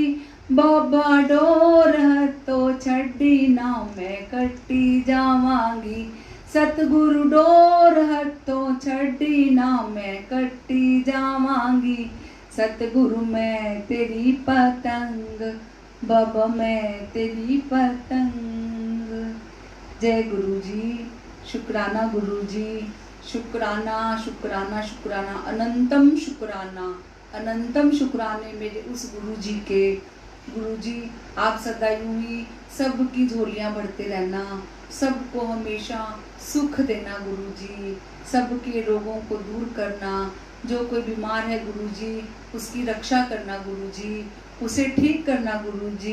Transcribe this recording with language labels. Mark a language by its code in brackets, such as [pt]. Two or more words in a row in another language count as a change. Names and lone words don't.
[pa] ਬਾਬਾ ਡੋਰ ਹੱਥੋਂ ਛੱਡੀਂ ਨਾ ਮੈਂ ਕੱਟੀ ਜਾਵਾਂਗੀ। ਸਤਿਗੁਰੂ ਡੋਰ ਹੱਥੋਂ ਛੱਡੀਂ ਨਾ ਮੈਂ ਕੱਟੀ ਜਾਵਾਂਗੀ। ਸਤਿਗੁਰੂ ਮੈਂ ਤੇਰੀ ਪਤੰਗ, ਬਾਬਾ ਮੈਂ ਤੇਰੀ ਪਤੰਗ। [hi] जय गुरु जी, शुक्राना गुरु जी, शुक्राना शुक्राना शुक्राना, अनंतम शुक्राना, अनंतम शुक्राने मेरे उस गुरु जी के। गुरु जी आप सदा यूं ही सबकी झोलियां भरते रहना, सबको हमेशा सुख देना गुरु जी, सबके रोगों को दूर करना। जो कोई बीमार है गुरु जी उसकी रक्षा करना गुरु जी, उसे ठीक करना गुरु जी।